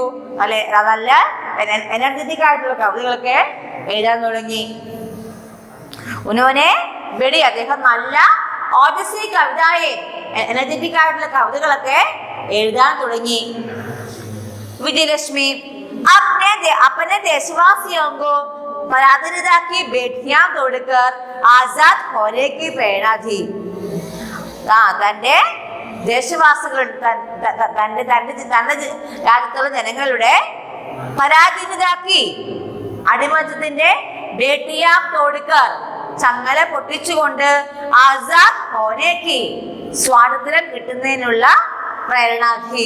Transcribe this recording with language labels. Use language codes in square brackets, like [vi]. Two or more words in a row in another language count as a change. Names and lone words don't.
[ml] നല്ല എനർജറ്റിക് ആയിട്ടുള്ള കവിതകളൊക്കെ എഴുതാൻ തുടങ്ങി. [hi] उन्होंने बड़ी [ml] അദ്ദേഹം നല്ല ഓജസ്വി കവിതയെ എനർജറ്റിക് ആയിട്ടുള്ള കവിതകളൊക്കെ എഴുതാൻ തുടങ്ങി. [hi] വിജയലക്ഷ്മി अपने देशवासियों को पराधीनता की बेटियां तोड़कर आजाद होने की प्रेरणा थी. [ml] തന്റെ ദേശവാസികളുടെ തന്റെ രാജ്യത്തുള്ള ജനങ്ങളുടെ പരാധീനതാക്കി അടിമത്തത്തിന്റെ [hi] बेड़ियां तोड़कर [ml] ചങ്ങല പൊട്ടിച്ചുകൊണ്ട് [hi] आज़ाद होने के [ml] സ്വാതന്ത്ര്യം കിട്ടുന്നതിനുള്ള പ്രേരണാക്കി.